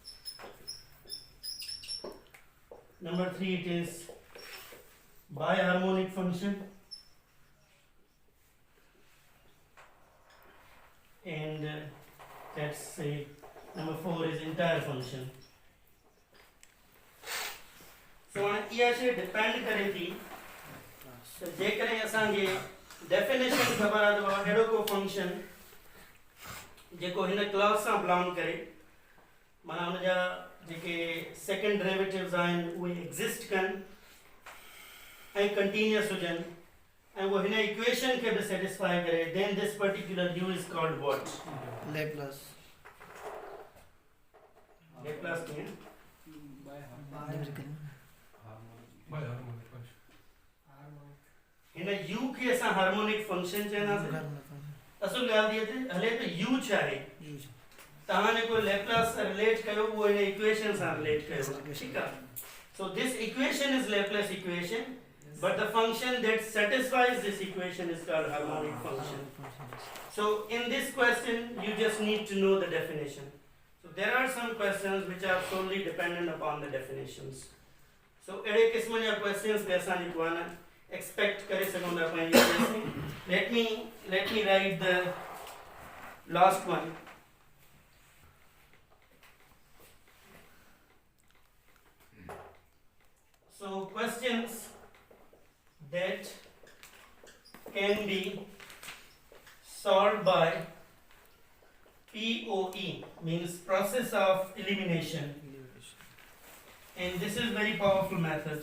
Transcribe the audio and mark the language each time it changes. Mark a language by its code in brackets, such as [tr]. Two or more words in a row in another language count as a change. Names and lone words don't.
[en] Number three, it is biharmonic function, and let's say number four is entire function. [sd] So इहा शइ डिपेंड करे थी त जेकॾहिं असांखे डेफिनेशन ख़बर आहे त बाबा अहिड़ो को फंक्शन जेको हिन क्लास सां बिलोंग करे, माना हुनजा जेके [en] second derivatives [sd] आहिनि उहे एग्ज़िस्ट कनि ऐं कंटिन्यूअस हुजनि ऐं उहो हिन इक्वेशन खे बि सेटिस्फाई करे, [en] Then this particular u is called what? Laplace. [sd] लेप्लास कीअं? हिन u खे असां [en] harmonic function [sd] चवंदासीं. असुल ॻाल्हि इहा त हले त u छा आहे, तव्हां जेको लेप्लास सां रिलेट कयो उहो हिन इक्वेशन सां रिलेट कयो, ठीकु आहे. [en] So this equation is Laplace equation, but the function that satisfies this equation is called harmonic function. So in this question you just need to know the definition. So there are some questions which are solely dependent upon the definitions. [sd] So अहिड़े क़िस्म जा questions बि असां जेको आहे न expect करे सघूं था पंहिंजी वजह से. [en] Let me write the last one. So questions that can be solved by POE means process of elimination, and this is very powerful method.